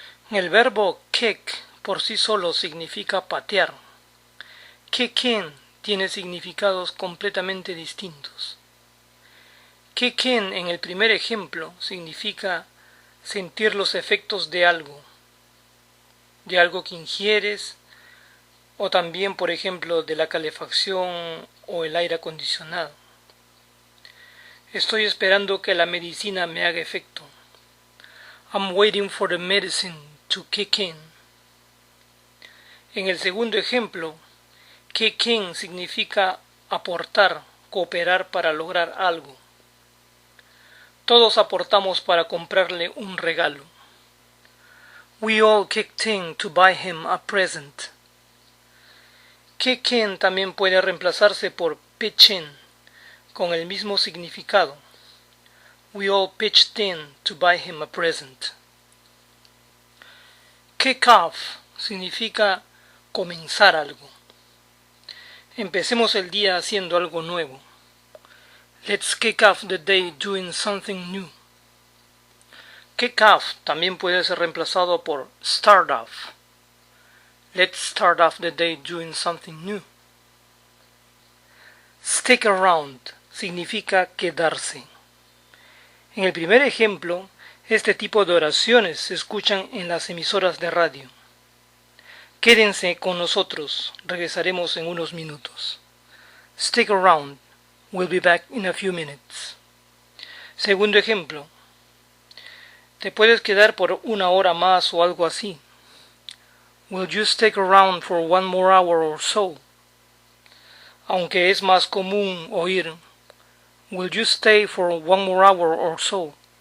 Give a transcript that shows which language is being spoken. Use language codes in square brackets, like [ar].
[es] El verbo kick por sí solo significa patear. Kick in tiene significados completamente distintos. Kick in en el primer ejemplo significa sentir los efectos de algo que ingieres, o también, por ejemplo, de la calefacción o el aire acondicionado. Estoy esperando que la medicina me haga efecto. [en] I'm waiting for the medicine to kick in. [es] En el segundo ejemplo, kick in significa aportar, cooperar para lograr algo. Todos aportamos para comprarle un regalo. [en] We all kicked in to buy him a present. [es] Kick in también puede reemplazarse por pitch in, con el mismo significado. [en] We all pitched in to buy him a present. [es] Kick off significa comenzar algo. Empecemos el día haciendo algo nuevo. [en] Let's kick off the day doing something new. [es] Kick off también puede ser reemplazado por start off. [en] Let's start off the day doing something new. [es] Stick around significa quedarse. En el primer ejemplo, este tipo de oraciones se escuchan en las emisoras de radio. Quédense con nosotros, regresaremos en unos minutos. [en] Stick around, we'll be back in a few minutes. [es] Segundo ejemplo. Te puedes quedar por una hora más o algo así. [en] Will you stick around for one more hour or so? [es] Aunque es más común oír [en] Will you stay for one more hour or so?